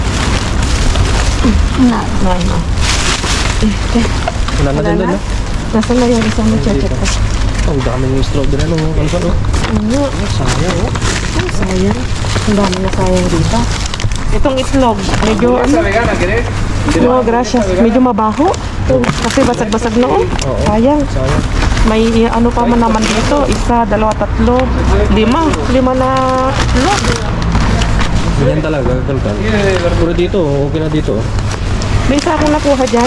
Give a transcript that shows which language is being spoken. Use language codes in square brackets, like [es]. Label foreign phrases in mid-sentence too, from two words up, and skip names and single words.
[tl] Wala na din doon, no? Nasaan na yung isang check ko? Ang daming strawberry, ano? Ano pa, no? Ano? Sayang, oh. Ang sayang. Ang dami na sayang dito. Itong itlog, medyo [es] ¿Esa vegana querés? no, gracias. [tl] Medyo mabaho. Kasi basag-basag na oh. Sayang. Sayang. May ano pa man naman dito. Isa, dalawa, tatlo, lima. Lima na itlog. Ganyan talaga, kalkal. Pero dito, okay na dito. oh. May isa akong nakuha dyan.